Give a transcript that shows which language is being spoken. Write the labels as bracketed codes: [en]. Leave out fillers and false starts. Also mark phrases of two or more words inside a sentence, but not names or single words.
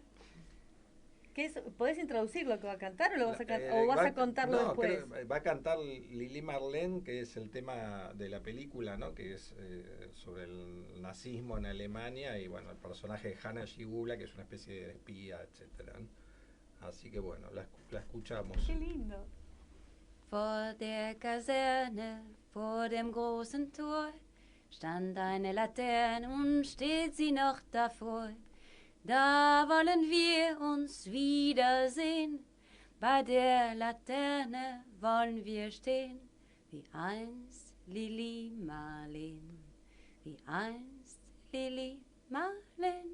[es] ¿Podés introducir lo que va a cantar o vas a contarlo después? Va a cantar Lili Marlene, que es el tema de la película, ¿no? Que es sobre el nazismo en Alemania, y bueno, el personaje de Hanna Schigula, que es una especie de espía, etcétera, ¿no? Así que bueno, la escuchamos. Qué lindo. [de] Vor der Kaserne, vor dem großen Tor, stand eine Laterne und steht sie noch davor. Da wollen wir uns wiedersehen, bei der Laterne wollen wir stehen, wie einst Lili Marleen, wie einst Lili Marleen.